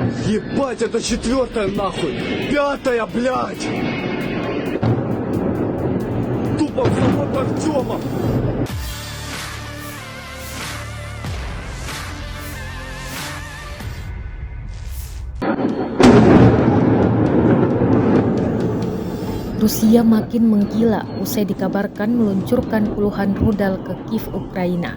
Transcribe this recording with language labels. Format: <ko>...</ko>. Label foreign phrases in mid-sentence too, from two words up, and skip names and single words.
<ru>Ебать, это четвертая нахуй! Пятая, блядь! Тупо в завод Артема!</ru> <id>Rusia makin menggila usai dikabarkan meluncurkan puluhan rudal ke Kiev, Ukraina.</id>